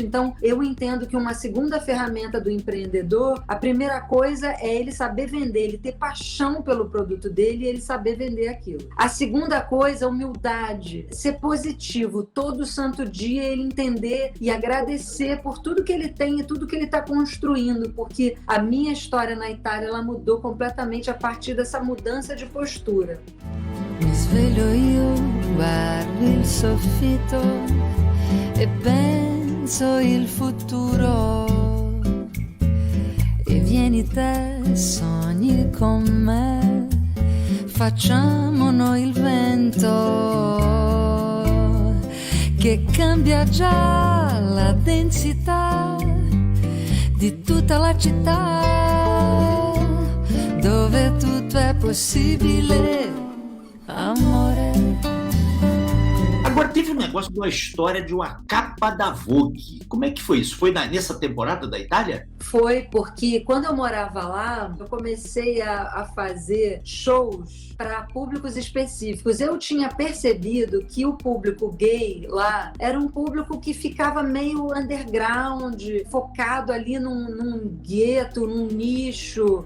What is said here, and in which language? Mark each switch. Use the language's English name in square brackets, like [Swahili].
[Portuguese] Então, eu entendo que uma segunda ferramenta do empreendedor, a primeira coisa é ele saber vender, ele ter paixão pelo produto dele e ele saber vender aquilo. aquilo. A segunda coisa, humildade. Ser positivo todo santo dia, ele entender e agradecer por tudo que ele tem e tudo que ele está construindo, porque a minha história na Itália, ela mudou completamente a partir dessa mudança de postura. [Italian] Mi sveglio io, guardo il soffitto e penso il futuro e vieni te, sogni con me, facciamo noi il vento che cambia già la densità di tutta la città dove tutto è possibile, amore. [Portuguese] Agora, teve um negócio de uma história de uma capa da Vogue. Como é que foi isso? Foi nessa temporada da Itália? Foi porque quando eu morava lá, eu comecei a fazer shows para públicos específicos. Eu tinha percebido que o público gay lá era um público que ficava meio underground, focado ali num gueto, num nicho.